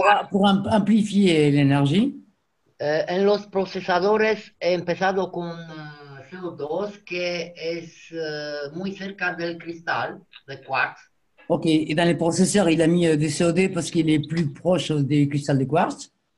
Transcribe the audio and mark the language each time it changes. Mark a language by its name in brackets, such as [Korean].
[French] Pour amplifier l'énergie. [Spanish] En los procesadores he empezado con CO2, que es muy cerca del cristal de quartz. [French] Ok, et dans les processeurs, il a mis des COD parce qu'il est plus proche des cristals de quartz.